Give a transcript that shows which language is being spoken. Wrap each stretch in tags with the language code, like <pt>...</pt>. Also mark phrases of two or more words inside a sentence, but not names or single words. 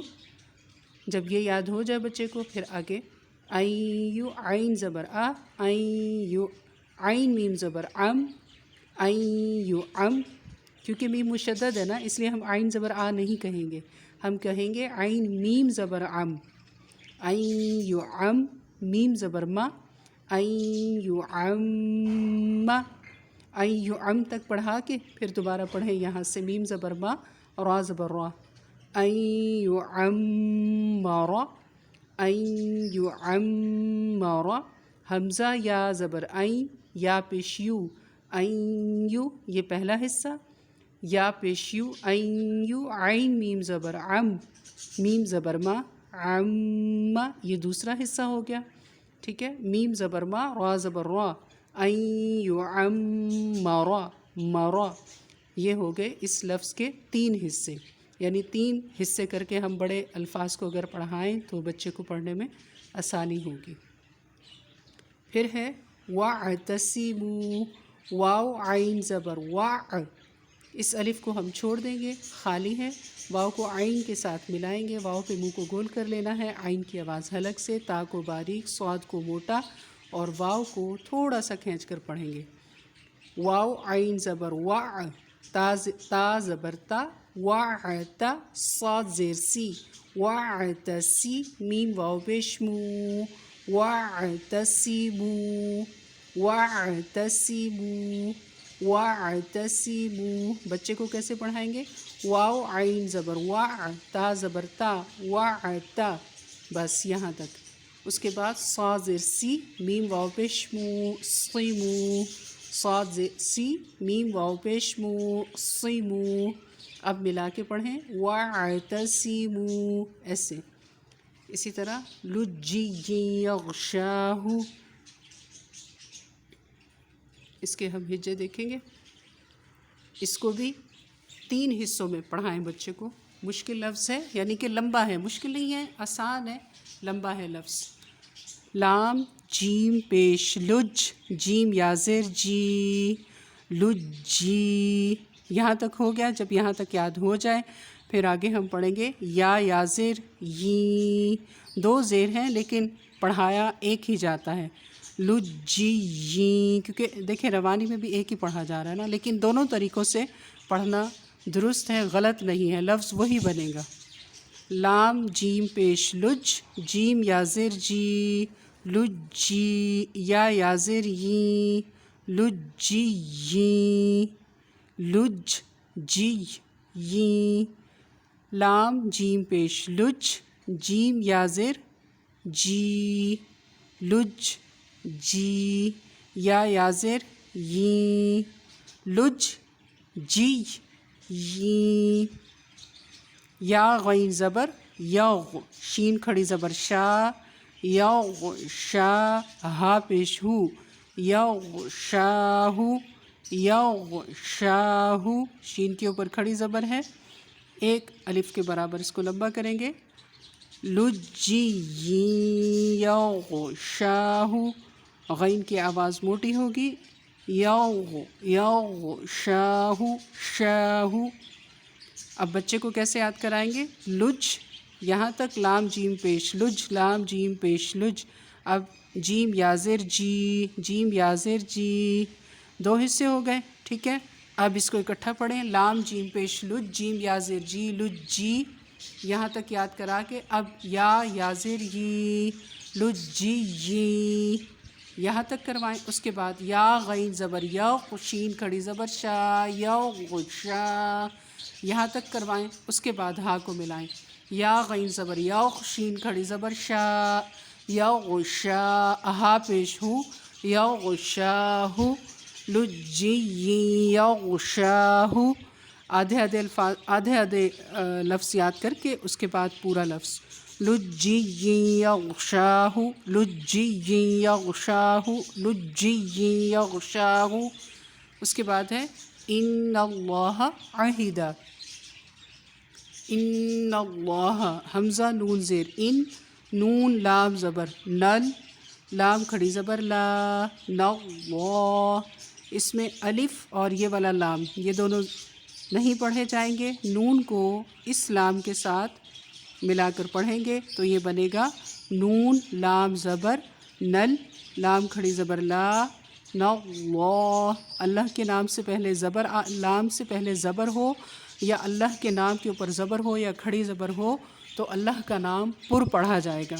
<ur>جب یہ یاد ہو جائے بچے کو پھر آگے این یو، عین زبر آ، این یو، عین میم زبر عم، این یو عم، کیونکہ میم مشدد ہے نا اس لیے ہم عین زبر آ نہیں کہیں گے، ہم کہیں گے عین میم زبر عم، این یو عم، میم زبر ما، این یو عم، این یو عم تک پڑھا کے پھر دوبارہ پڑھیں یہاں سے میم زبر ما، را زبر را،</ur> <ar>این یو عمر، این یو عمر۔</ar> <ur>حمزہ یا زبر این، یا پیش یو، این یو، یہ پہلا حصہ، یا پیش یو، این یو، عین میم زبر عم، میم زبر ما، عم، یہ دوسرا حصہ ہو گیا، ٹھیک ہے، میم زبر ما، را زبر را،</ur> <ar>این یعمر، مرا۔</ar> <ur>یہ ہو گئے اس لفظ کے 3 حصے، یعنی 3 حصے کر کے ہم بڑے الفاظ کو اگر پڑھائیں تو بچے کو پڑھنے میں آسانی ہوگی۔ پھر ہے وَاعْتَصِمُوا، واو عین زبر وا، اس الف کو ہم چھوڑ دیں گے، خالی ہے، واو کو عین کے ساتھ ملائیں گے، واو پہ منہ کو گول کر لینا ہے، عین کی آواز حلق سے، تا کو باریک، صاد کو موٹا، اور واو کو تھوڑا سا کھینچ کر پڑھیں گے۔ واو عین زبر وا، تا زبر تا، وَاعْتَ، صاد زیر سی، وَاعْتَصِی، میم واو پیش مو،</ur> <ar>وَاعْتَصِمُوا، وَاعْتَصِمُوا، وَاعْتَصِمُوا۔</ar> <ur>بچے کو کیسے پڑھائیں گے؟ واو عین زبر وا، تا زبر تا، وَاعْتَ، بس یہاں تک۔ اس کے بعد صاد زیر سی، میم واو پیش مو، صِمُوا، صاد زیر سی، میم واو پیش مو، صِمُوا۔ اب ملا کے پڑھیں وَاعْتَصِمُوا، ایسے۔ اسی طرح</ur> <ar>لُجِّيٍّ یغشاہ،</ar> <ur>اس کے ہم ہجے دیکھیں گے، اس کو بھی 3 حصوں میں پڑھائیں بچے کو۔ مشکل لفظ ہے، یعنی کہ لمبا ہے، مشکل نہیں ہے، آسان ہے، لمبا ہے لفظ۔ لام جیم پیش لج، جیم یا زیر جی، لجی، یہاں تک ہو گیا۔ جب یہاں تک یاد ہو جائے پھر آگے ہم پڑھیں گے یا زیر ی، دو زیر ہیں لیکن پڑھایا ایک ہی جاتا ہے، لجی ی، کیونکہ دیکھیں روانی میں بھی ایک ہی پڑھا جا رہا ہے نا، لیکن دونوں طریقوں سے پڑھنا درست ہے، غلط نہیں ہے، لفظ وہی بنے گا۔ لام جیم پیش لج، جیم یا زیر جی، لجی، یا زیر ی، لجی ی، لج جی ی۔ لام جیم پیش لج، جیم یا زیر جی، لج جی، یا زیر ی، لج جی ی۔ یا غین زبر یغ، شین کھڑی زبر شا، یغشا، ہا پیش ہو، یغشاہ، یغشاہ، شین کے اوپر کھڑی زبر ہے، ایک الف کے برابر اس کو لمبا کریں گے،</ur> <ar>لجی یغشاہ،</ar> <ur>غین کی آواز موٹی ہوگی، یغشاہ، شاہ۔ اب بچے کو کیسے یاد کرائیں گے؟ لج، یہاں تک لام جیم پیش لج، لام جیم پیش لج۔ اب جیم یا زیر جی، جیم یا زیر جی، دو حصے ہو گئے، ٹھیک ہے۔ اب اس کو اکٹھا پڑھیں، لام جیم پیش لج، جیم یا زیر جی، لج جی، یہاں تک یاد کرا کے اب یا زیر ی، لج جی ی، یہاں تک کروائیں۔ اس کے بعد یا غین زبر یغ، شین کھڑی زبر شا، یغشا، یہاں تک کروائیں۔ اس کے بعد ہا کو ملائیں، یا غین زبر یغ، شین کھڑی زبر شا، یغشا، ہا پیش ہوں،</ur> <ar>یغشاہ، لجی یغشاہ۔</ar> <ur>آدھے لفظ یاد کر کے اس کے بعد پورا لفظ،</ur> <ar>لجی یغشاہ، لجی یغشاہ، لجی یغشاہ۔</ar> <ur>اس کے بعد ہے</ur> <ar>ان اللہ عہد، ان اللہ،</ar> <ur>حمزہ نون زیر ان، نون لام زبر نل، لام کھڑی زبر لا، نو، اس میں الف اور یہ والا لام یہ دونوں نہیں پڑھے جائیں گے، نون کو اس لام کے ساتھ ملا کر پڑھیں گے تو یہ بنے گا نون لام زبر نل، لام کھڑی زبر لا، نو، اللہ کے نام سے پہلے زبر، لام سے پہلے زبر ہو یا اللہ کے نام کے اوپر زبر ہو یا کھڑی زبر ہو تو اللہ کا نام پر پڑھا جائے گا۔</ur>